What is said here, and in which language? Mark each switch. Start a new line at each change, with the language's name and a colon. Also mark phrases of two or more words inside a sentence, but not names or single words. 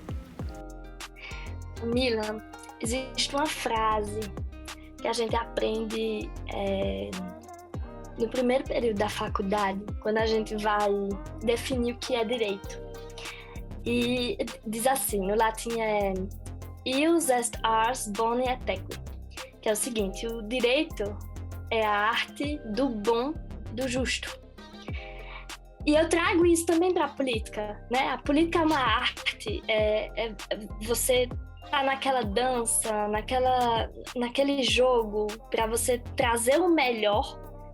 Portuguese: Mila, existe uma frase que a gente aprende no primeiro período da faculdade, quando a gente vai definir o que é direito. E diz assim, no latim é
Latin: ius est ars boni et equi,
Portuguese: que é o seguinte: o direito é a arte do bom, do justo. E eu trago isso também para a política, né? A política é uma arte, você tá naquela dança, naquele jogo, para você trazer o melhor, né?